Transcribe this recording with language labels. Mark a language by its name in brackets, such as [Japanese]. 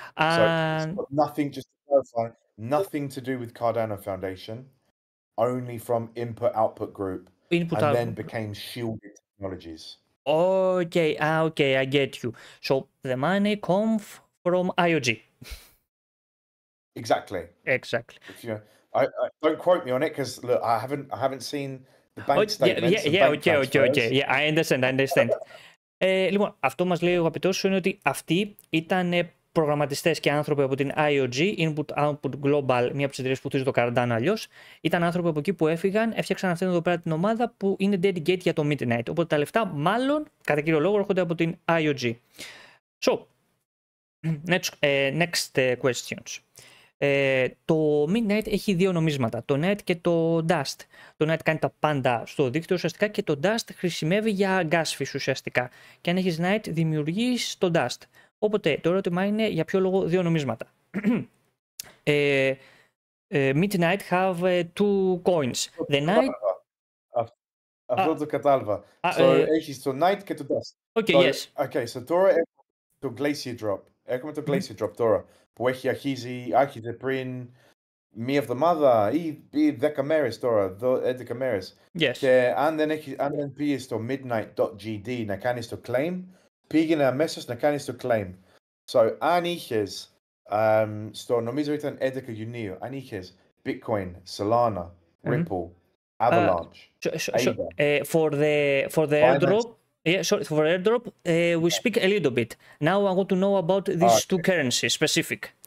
[English] So it's got nothing, just to clarify, nothing to do with Cardano Foundation, only from input-output group, then became Shielded Technologies. Okay, I get you. So the money comes from IOG. Exactly. If you, I don't quote me on it because look, I haven't seen the bank statements. Okay. Yeah, I understand. [Greek] Λοιπόν, αυτό μας λέει ο αγαπητός είναι ότι αυτοί ήταν προγραμματιστές και άνθρωποι από την IOG, Input-Output Global, μία από τις εταιρείες που χτίζει το Cardano αλλιώς. Ήταν άνθρωποι από εκεί που έφυγαν, έφτιαξαν αυτήν εδώ πέρα την ομάδα που είναι dedicated για το Midnight. Οπότε τα λεφτά μάλλον, κατά κύριο λόγο, έρχονται από την IOG. So, [English] Next questions. [Greek] Το Midnight έχει δύο νομίσματα, το Night και το Dust. Το Night κάνει τα πάντα στο δίκτυο ουσιαστικά και το Dust χρησιμεύει για gas fees ουσιαστικά. Και αν έχεις Night δημιουργείς το Dust. Οπότε το ερώτημα είναι για ποιο λόγο δύο νομίσματα. [English] Midnight have two coins. The Night... [Greek] Αυτό το κατάλαβα. Έχεις το Night και το Dust. [English] Okay, yes. Okay, so [Greek] τώρα έχουμε το Glacier Drop. Έχουμε το Glacier Drop τώρα, που άρχιζε πριν μία εβδομάδα ή 10 μέρες τώρα, 11 μέρες. [English] Yes. [Greek] Και αν δεν πήγες στο midnight.gd να κάνεις το claim, πήγαινε αμέσως να κάνεις το claim. So, αν είχες, νομίζω ήταν 11 Ιουνίου, αν είχες Bitcoin, Solana, Ripple, Avalanche, [English] for the airdrop, for airdrop, we speak a little bit. Now I want to know about these two currencies specific.